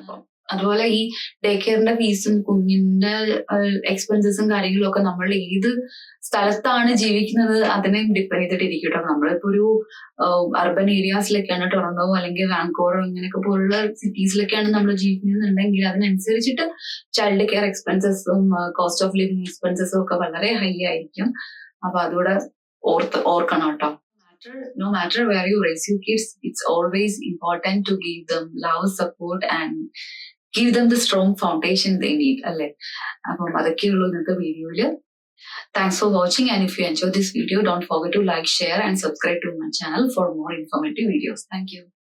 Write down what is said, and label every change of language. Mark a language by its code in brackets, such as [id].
[ml] അപ്പം അതുപോലെ ഈ ഡേ കെയറിന്റെ ഫീസും കുഞ്ഞിന്റെ എക്സ്പെൻസസും കാര്യങ്ങളും ഒക്കെ നമ്മൾ ഏത് സ്ഥലത്താണ് ജീവിക്കുന്നത് അതിനെ ഡിപ്പെൻഡ് ചെയ്തിട്ടിരിക്കും കേട്ടോ. നമ്മളിപ്പോ ഒരു അർബൻ ഏരിയാസിലൊക്കെയാണ്, ടൊറന്റോ അല്ലെങ്കിൽ വാങ്കോവർ ഇങ്ങനെയൊക്കെ പോലുള്ള സിറ്റീസിലൊക്കെയാണ് നമ്മൾ ജീവിക്കുന്നുണ്ടെങ്കിൽ അതിനനുസരിച്ചിട്ട് child care എക്സ്പെൻസസും cost of living എക്സ്പെൻസസും ഒക്കെ വളരെ ഹൈ ആയിരിക്കും. അപ്പൊ അതുകൂടെ ഓർക്കണം കേട്ടോ. [en] No matter where you raise your kids, it's always important to give them love, support and give them the strong foundation they need. [ml] അല്ലേ? അപ്പം അതൊക്കെയുള്ളൂ ഇന്നത്തെ വീഡിയോയില്. [en] Thanks for watching, and if you enjoyed this video, don't forget to like, share and subscribe to my channel for more informative videos. Thank you.